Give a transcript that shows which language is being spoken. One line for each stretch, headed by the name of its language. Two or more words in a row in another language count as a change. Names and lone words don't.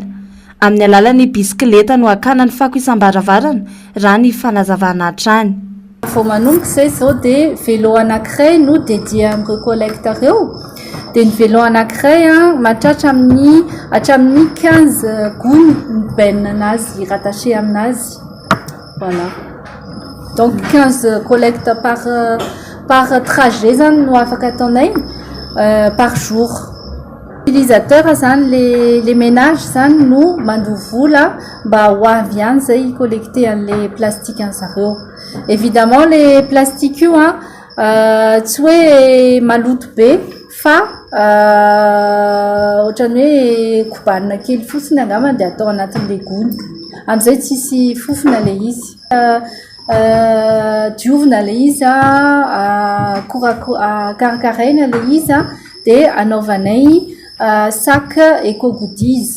Malagasy: Amin'ny alalan'ny bisikileta no akana ny fako isambaravarana raha ny fanazavana hatrany. Vao manomboka izay zao dia vélo anankiray no dédié amin'ireo collecte ireo. Dia ny vélo anankiray mahatratra hatramin'ny 15 gony mibainina anazy rattaché aminazy.
French: Voilà. Donc 15 collectes par trajet
Malagasy: zany no afaka ataonay
French: par jour.
Malagasy: Utilisateur zany
French: les ménages
Malagasy: zany no mandovola mba ho avy ihany zay collecter an'le plastique an'zareo.
French: Évidemment les plastiques
Malagasy: io tsy hoe maloto be fa ohatrany hoe kobanina kely fotsiny angamba dia atao anatin'le gony. Amin'izay tsisy fofona le izy. Diovina le izy karakaraina le izy dia anaovanay
French: sac éco-goodies.